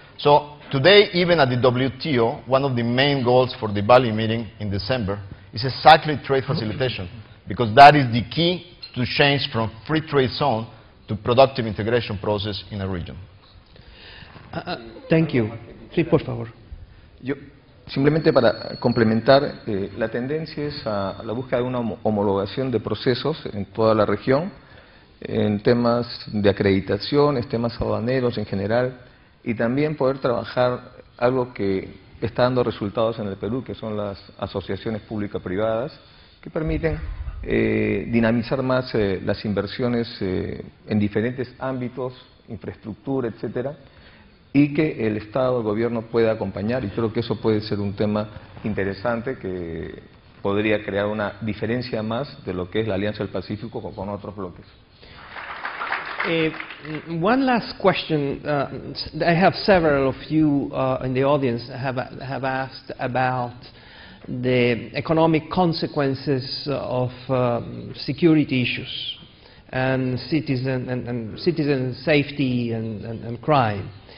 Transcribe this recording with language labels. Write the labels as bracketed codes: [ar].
[en] So today, even at the WTO, one of the main goals for the Bali meeting in December is exactly trade facilitation, because that is the key to change from free trade zone to productive integration process in a region. Thank you. [es] Sí, por favor. Yo, simplemente para complementar, la tendencia es a la búsqueda de una homologación de procesos en toda la región, en temas de acreditación, en temas aduaneros en general, y también poder trabajar algo que está dando resultados en el Perú, que son las asociaciones público-privadas, que permiten dinamizar más las inversiones en diferentes ámbitos, infraestructura, etcétera, y que el Estado, el gobierno pueda acompañar, y creo que eso puede ser un tema interesante que podría crear una diferencia más de lo que es la Alianza del Pacífico con otros bloques. [en] One last question. I have several of you in the audience have asked about the economic consequences of security issues and citizen safety and crime.